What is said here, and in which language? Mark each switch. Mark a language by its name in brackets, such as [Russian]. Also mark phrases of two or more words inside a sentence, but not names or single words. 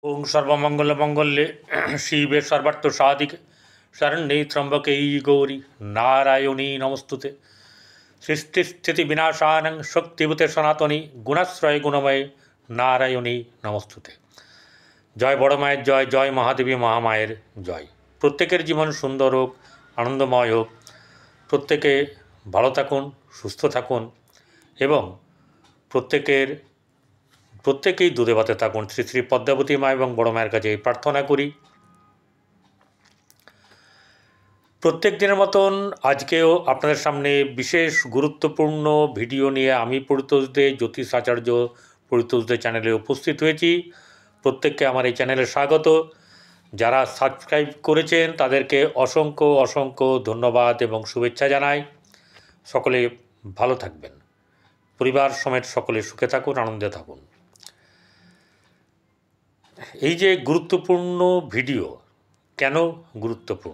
[Sanskrit] ओं सर्वमंगलमंगल्ये शिवे सर्वार्थसाधिके शरण्ये त्र्यंबके गौरी नारायणी नमस्तुते। सृष्टिस्थितिविनाशानं शक्तिभूते सनातनी गुणाश्रय गुणमय नारायणी नमस्तुते। [Bangla] জয় বড় মায়ের জয়, জয় মহাদেবী মহামায়ার জয়। প্রত্যেকের জীবন সুন্দর হোক, আনন্দময় হোক, প্রত্যেকে ভালো থাকুন, সুস্থ থাকুন এবং প্রত্যেকেই দুধে ভাতে থাকুন। শ্রী শ্রী পদ্মাবতী মা এবং বড় মায়ের কাছে প্রার্থনা করি প্রত্যেক দিনের মতন আজকেও আপনাদের সামনে বিশেষ গুরুত্বপূর্ণ ভিডিও নিয়ে আমি পরিতোষ দে জ্যোতিষ আচার্য পরিতোষ দে চ্যানেলে উপস্থিত হয়েছি। প্রত্যেককে আমার এই চ্যানেলে स्वागत। যারা সাবস্ক্রাইব করেছেন তাদেরকে অসংখ্য অসংখ্য ধন্যবাদ এবং শুভেচ্ছা জানাই। সকলে ভালো থাকবেন, পরিবার সমেত সকলে সুখে থাকুন, আনন্দে থাকুন। এই যে গুরুত্বপূর্ণ ভিডিও, কেন গুরুত্বপূর্ণ?